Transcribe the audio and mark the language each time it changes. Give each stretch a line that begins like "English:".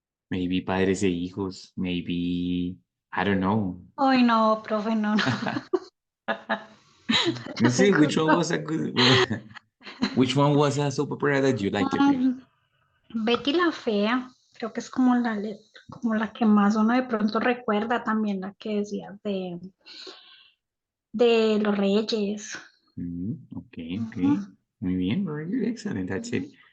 English: Maybe Padres e Hijos, maybe, I don't know.
Spanish: Ay, no, profe, no, no. No sé,
English: which one was a good, which one was a soap opera that you liked?
Spanish: Betty la Fea, creo que es como como la que más uno de pronto recuerda, también la que decías de los Reyes.
English: Okay.
Spanish: Muy bien,
English: very good, excellent, that's it.